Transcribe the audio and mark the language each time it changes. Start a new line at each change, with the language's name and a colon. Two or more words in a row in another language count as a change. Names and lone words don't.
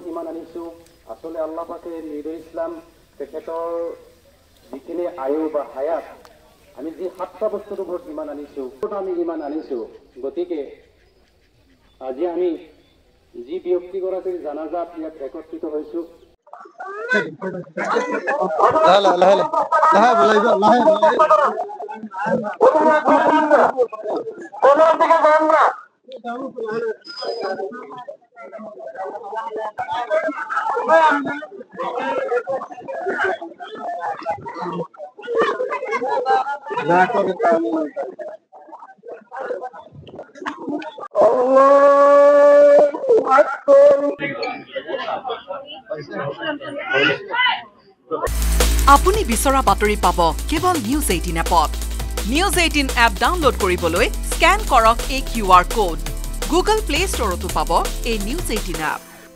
Assamese: ইমান আনিছো আসলে আল্লাহ পাকে নিৰ ইছলাম তেখেতৰ যিখিনি আয়ু বা হায়াত আমি যি 7টা বস্তুৰ ওপৰত ইমান আনিছো আমি ইমান আনিছো গতিকে আজি আমি যি ব্যক্তিগৰাকীৰ জানাজাত ইয়াত একত্ৰিত হৈছো লাহে লাহে লাহে বলাইব লাহে
Bangla: কোন দিকে যান না না করে কাম
Arabic: الله أكبر
Assamese: আপুনি বিচৰা বাতৰি পাব কেৱল নিউজ 18 এপত নিউজ 18 এপ ডাউনলোড কৰিবলৈ স্ক্যান কৰক এই
English: QR code
Assamese: গুগল প্লে ষ্টৰতো পাব এই নিউজ 18 এপ